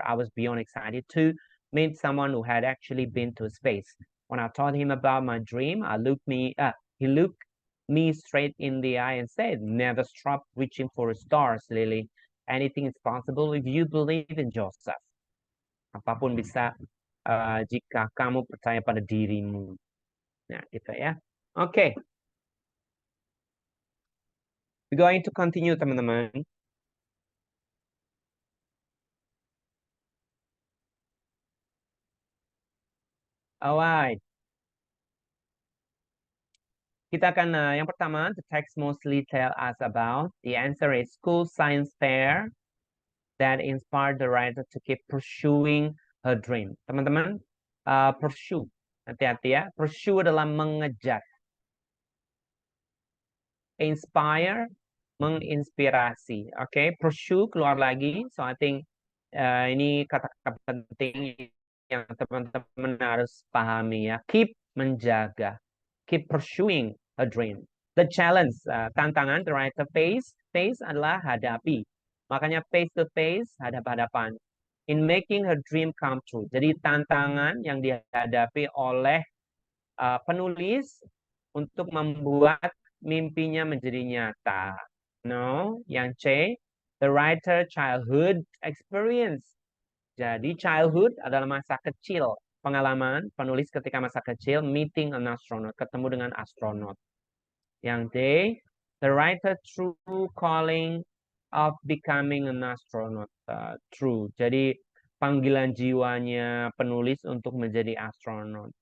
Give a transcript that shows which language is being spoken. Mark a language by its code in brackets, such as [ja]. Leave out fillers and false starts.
[en] I was beyond excited to meet someone who had actually been to space. When I told him about my dream, he looked me straight in the eye and said, never stop reaching for the stars, Lily. Anything is possible if you believe in yourself. [id] Apapun bisa jika kamu percaya pada dirimu. Nah, gitu ya. Okay. [en] We're going to continue, [id] teman-teman. [en] Alright. [id] Kita akan, yang pertama, [en] the text mostly tell us about. The answer is school science fair that inspired the writer to keep pursuing her dream. [id] Teman-teman, pursue. Hati-hati ya. Pursue adalah mengejar. Inspire, menginspirasi. Okay, pursue keluar lagi. [en] So I think [id] ini kata-kata penting yang teman-teman harus pahami ya. [en] Keep, menjaga. Keep pursuing a dream. The challenge, [id] tantangan, [en] the writer face [id] adalah hadapi. Makanya [en] face to face, [id] hadap-hadapan. [en] In making her dream come true. [id] Jadi tantangan yang dihadapi oleh penulis untuk membuat mimpinya menjadi nyata. [en] No, [id] yang [en] C, the writer childhood experience. [id] Jadi childhood adalah masa kecil, pengalaman penulis ketika masa kecil [en] meeting an astronaut, [id] ketemu dengan astronot. [en] Yang D, the writer true calling of becoming an astronaut. True. [id] Jadi panggilan jiwanya penulis untuk menjadi astronot.